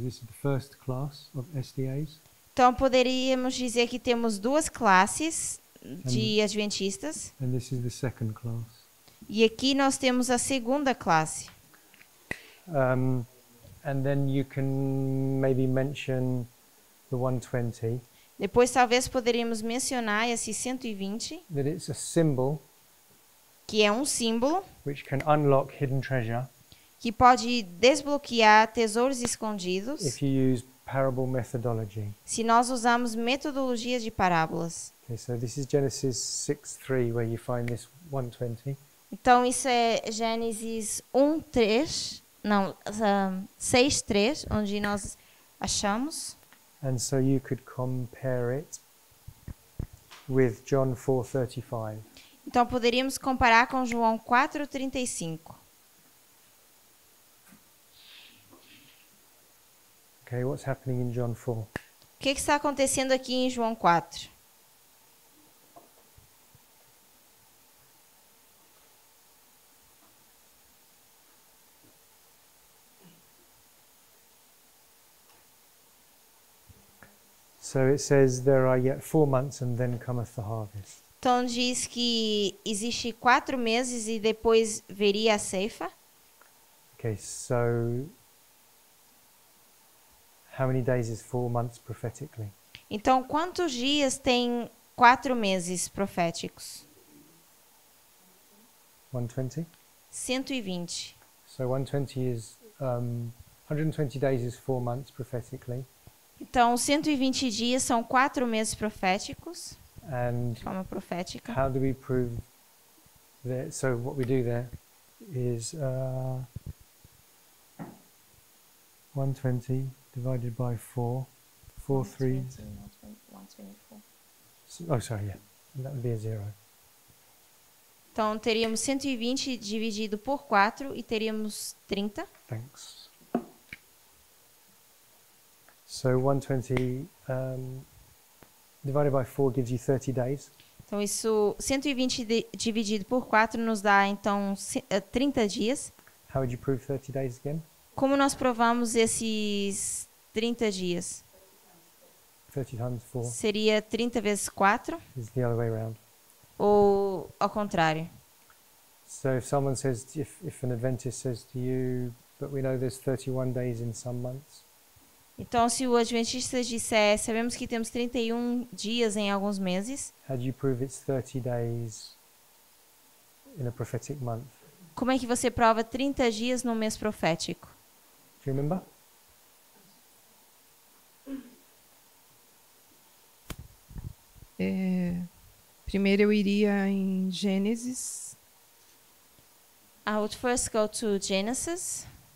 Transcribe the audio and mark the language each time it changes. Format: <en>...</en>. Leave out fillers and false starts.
<en>This is the first class of SDAs.</en> <pt>Então poderíamos dizer que temos duas classes de adventistas</pt> <en>And this is the second class.</en> <pt>e aqui nós temos a segunda classe.</pt> <en>And then you can maybe mention the 120,</en> <pt>Depois talvez poderíamos mencionar esse 120,</pt> <en>that it's a symbol</en> <pt>que é um símbolo</pt> <en>which can unlock hidden treasure</en> <pt>que pode desbloquear tesouros escondidos</pt> <en>if you use parable methodology.</en> <pt>se nós usarmos metodologias de parábolas.</pt> <en>Okay, so this is Genesis 6:3 where you find this 120.</en> <pt>Então isso é Gênesis 1:3, não, 6:3, onde nós achamos.</pt> <en>And so you could compare it with John 4:35.</en> <pt>Então poderíamos comparar com João 4:35.</pt> <en>Okay, what's happening in John 4?</en> <pt>O que está acontecendo aqui em João 4?</pt> <en>So it says there are yet 4 months and then cometh the harvest.</en> <pt>Então diz que existe 4 meses e depois veria a ceifa.</pt> <en>Okay, so how many days is 4 months prophetically?</en> <pt>Então quantos dias tem 4 meses proféticos? 120? 120.</pt> <en>So 120 is 120 days is 4 months prophetically,</en> <pt>Então 120 dias são 4 meses proféticos,</pt> <en>and</en> <pt>de forma profética.</pt> <en>how do we prove that? So what we do there is 120 divided by 4, 4 3s. Oh, sorry, yeah, that would be a 0.</en> <pt>Então teríamos 120 dividido por 4 e teríamos 30.</pt> <en>Thanks. So 120 divided by 4 gives you 30 days.</en> <pt>Então isso 120 dividido por 4 nos dá então 30 dias.</pt> <en>How would you prove 30 days again?</en> <pt>Como nós provamos esses 30 dias?</pt> <en>30 times 4</en> <pt>Seria 30 vezes 4</pt> <en>is the other way around.</en> <pt>ou ao contrário?</pt> <en>So if someone says, if an Adventist says to you, but we know there's 31 days in some months,</en> <pt>Então se o adventista disser, sabemos que temos 31 dias em alguns meses,</pt> <en>how do you prove it's 30 days in a prophetic month?</en> <pt>como é que você prova 30 dias no mês profético?</pt> <en>Do you remember?</en> <pt>Primeiro eu iria em Gênesis,</pt> <en>I would first go to Genesis,</en>